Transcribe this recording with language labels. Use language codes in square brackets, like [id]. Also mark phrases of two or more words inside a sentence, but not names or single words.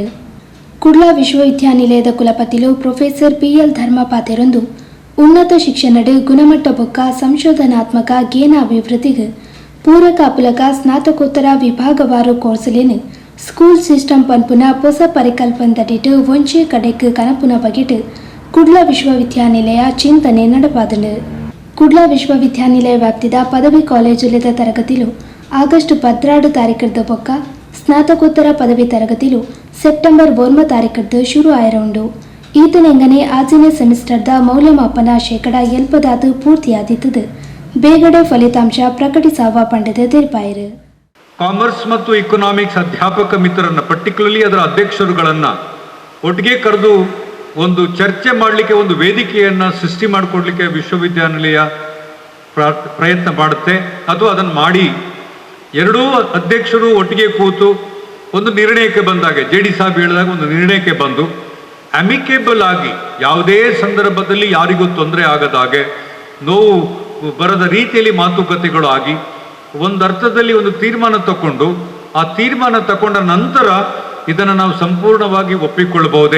[tcy] ಕುಡ್ಲ ವಿಶ್ವವಿದ್ಯಾನಿಲಯದ ಕುಲಪತಿಲು ಪ್ರೊಫೆಸರ್ PL ಧರ್ಮಪಾತೆರೊಂದು ಉನ್ನತ ಶಿಕ್ಷಣದ ಗುಣಮಟ್ಟ ಬೊಕ್ಕ ಸಂಶೋಧನಾತ್ಮಕ ಜ್ಞಾನ ಅಭಿವೃದ್ಧಿಗೆ ಪೂರಕ ಅಪುಲಕ ಸ್ನಾತಕೋತ್ತರ ವಿಭಾಗವಾರು ಕೋರ್ಸಲೇನು [en] school system [tcy] ಪನ್ಪುನ ಹೊಸ ಪರಿಕಲ್ಪನದಡಿಟ್ಟು ಒಂಚೆ ಕಡೆக்கு ಕನಪುನ ಬಗೆಟ್ ಕುಡ್ಲ ವಿಶ್ವವಿದ್ಯಾನಿಲಯ ಚಿಂತನೆ ನಡಪಾದನು. ಕುಡ್ಲ ವಿಶ್ವವಿದ್ಯಾನಿಲಯ ವ್ಯಾಪ್ತಿದ ಪದವಿ ಕಾಲೇಜುಲಿದ ತರಗತಿಲು ಆಗಸ್ಟ್ 16 ತಾರೀಕದ ಬೊಕ್ಕ ಸ್ನಾತಕೋತ್ತರ ಪದವಿ ತರಗತಿಲು ಸೆಪ್ಟೆಂಬರ್ 1 ತಾರೀಕದ್ದು ಶುರು ಆಯಿರುಂಡು. ಈತನೆಂಗನೆ ಆಚೆನೇ ಸೆಮಿಸ್ಟರ್ದ ಮೌಲ್ಯಮಾಪನ ಶೇಕಡ 70 ಪೂರ್ತಿಯಾದಿತ್ತದು ಬೇಗಡೆ ಫಲಿತಾಂಶ ಪ್ರಕಟಿಸಾವ ಪಂಡದ ತೆರಪಾಯಿರು. [kn] ಕಾಮರ್ಸ್ ಮತ್ತು ಇಕನಾಮಿಕ್ಸ್ ಅಧ್ಯಾಪಕ ಮಿತ್ರರನ್ನ ಪರ್ಟಿಕ್ಯುಲರ್ಲಿ ಅದರ ಅಧ್ಯಕ್ಷರುಗಳನ್ನು ಒಟ್ಟಿಗೆ ಕರೆದು ಒಂದು ಚರ್ಚೆ ಮಾಡಲಿಕ್ಕೆ ಒಂದು ವೇದಿಕೆಯನ್ನು ಸೃಷ್ಟಿ ಮಾಡಿಕೊಡ್ಲಿಕ್ಕೆ ವಿಶ್ವವಿದ್ಯಾನಿಲಯ ಪ್ರಯತ್ನ ಮಾಡುತ್ತೆ. ಅದು ಅದನ್ನು ಮಾಡಿ ಎರಡೂ ಅಧ್ಯಕ್ಷರು ಒಟ್ಟಿಗೆ ಕೂತು ಒಂದು ನಿರ್ಣಯಕ್ಕೆ ಬಂದಾಗ JD ಸಾಹೇಬ್ ಹೇಳಿದಾಗ ಒಂದು ನಿರ್ಣಯಕ್ಕೆ ಬಂದು ಅಮಿಕೇಬಲ್ ಆಗಿ ಯಾವುದೇ ಸಂದರ್ಭದಲ್ಲಿ ಯಾರಿಗೂ ತೊಂದರೆ ಆಗದಾಗೆ ನೋವು ಬರದ ರೀತಿಯಲ್ಲಿ ಮಾತುಕತೆಗಳು ಆಗಿ ಒಂದು ಅರ್ಥದಲ್ಲಿ ಒಂದು ತೀರ್ಮಾನ ತಗೊಂಡು ಆ ತೀರ್ಮಾನ ತಗೊಂಡ ನಂತರ ಇದನ್ನು ನಾವು ಸಂಪೂರ್ಣವಾಗಿ ಒಪ್ಪಿಕೊಳ್ಳಬಹುದೇ.